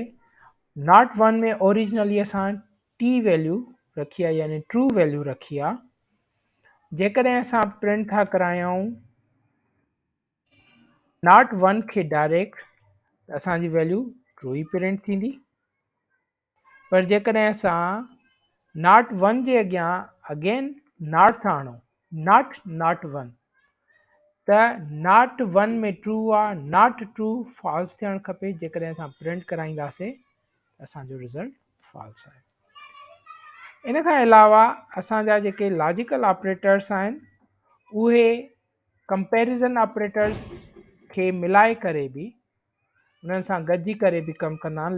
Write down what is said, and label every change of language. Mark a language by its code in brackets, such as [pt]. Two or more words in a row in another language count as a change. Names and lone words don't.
[sd] नॉट वन में ओरिजिनली असां [en] T value [sd] रखी आहे यानी [en] true value [sd] रखी आहे, जेकॾहिं असां प्रिंट था करायूं नॉट वन खे डायरेक्ट त असांजी वैल्यू ट्रू ई प्रिंट थींदी, पर जेकॾहिं असां नॉट वन जे अॻियां [en] again not [sd] था आणूं नॉट वन त नॉट वन में ट्रू आहे, [en] not true false [sd] थियणु खपे। जेकॾहिं असां प्रिंट कराईंदासीं त असांजो [en] result false [sd] आहे। इन खां अलावा असांजा जेके [en] logical operators [sd] आहिनि उहे [en] comparison operators [sd] खे मिलाए करे बि उन्हनि सां गॾिजी करे बि कमु कंदा आहिनि।